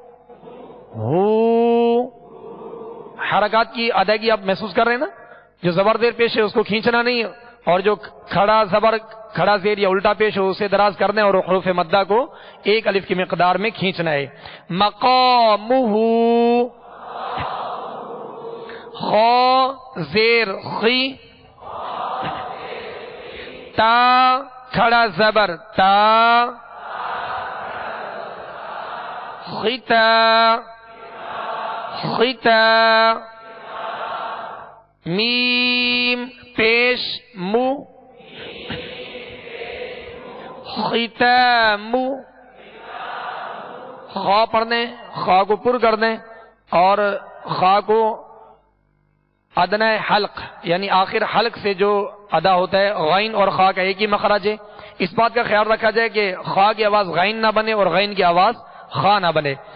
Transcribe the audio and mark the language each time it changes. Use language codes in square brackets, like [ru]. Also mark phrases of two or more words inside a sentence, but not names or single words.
[ur] حرکات کی ادائیگی آپ محسوس کر رہے ہیں نا، جو زبر زیر پیش ہے اس کو کھینچنا نہیں، اور جو کھڑا زبر کھڑا زیر یا الٹا پیش ہو اسے دراز کرنا ہے اور حروف مدہ کو ایک الف کی مقدار میں کھینچنا ہے. مقامہ خا زیر خی تا کھڑا زبر تا خطا خطا. میم پیش مو ختام خا پڑھ دیں خا کو پر کر دیں اور خا کو ادنہ حلق یعنی آخر حلق سے جو ادا ہوتا ہے غین اور خا کا ایک ہی مخرج ہے. اس بات کا خیال رکھا جائے کہ خا کی آواز غین نہ بنے اور غین کی آواز خا نہ بنے.